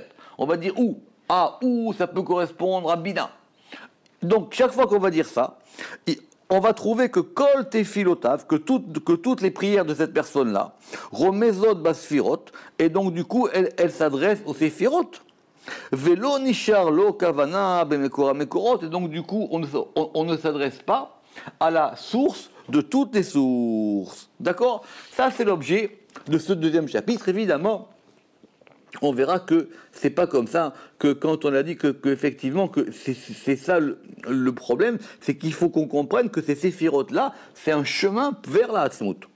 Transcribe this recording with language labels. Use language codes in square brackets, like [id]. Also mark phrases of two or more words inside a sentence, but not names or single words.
[fr] On va dire Ou. Ah, Ou, ça peut correspondre à Bina. Donc, chaque fois qu'on va dire ça, on va trouver que [he] כל תפילותיו, [fr] que toutes les prières de cette personne-là, [he] רומזות בספירות, [fr] et donc du coup, elle s'adresse aux Séphirot. [he] ולא נשאר לו כוונה במקור מקורות, [fr] et donc du coup on ne s'adresse pas à la source de toutes les sources. D'accord? Ça c'est l'objet de ce 2e chapitre. Évidemment, on verra que c'est pas comme ça, que quand on a dit que effectivement que c'est ça le problème, c'est qu'il faut qu'on comprenne que ces séphirotes là, c'est un chemin vers la Hatzmut.